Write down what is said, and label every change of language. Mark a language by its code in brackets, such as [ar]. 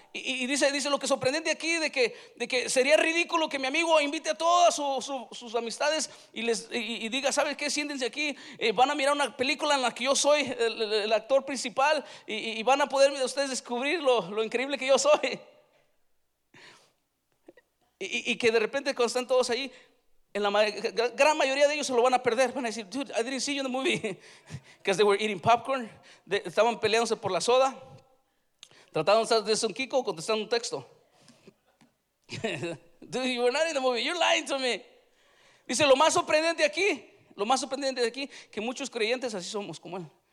[es] Y dice lo que es sorprendente aquí, de que sería ridículo que mi amigo invite a todas sus amistades y diga, ¿sabes qué? Siéntense aquí, van a mirar una película en la que yo soy el actor principal y van a poder ustedes descubrir lo increíble que yo soy. Y que de repente, cuando están todos ahí, en la gran mayoría de ellos se lo van a perder. Van a decir, [en] dude, I didn't see you in the movie. Because they were eating popcorn, [es] estaban peleándose por la soda, trataron de hacer un Kiko contestando un texto. [en] Dude, you were not in the movie. You're lying to me. [es] Dice, lo más sorprendente aquí, que muchos creyentes así somos como él.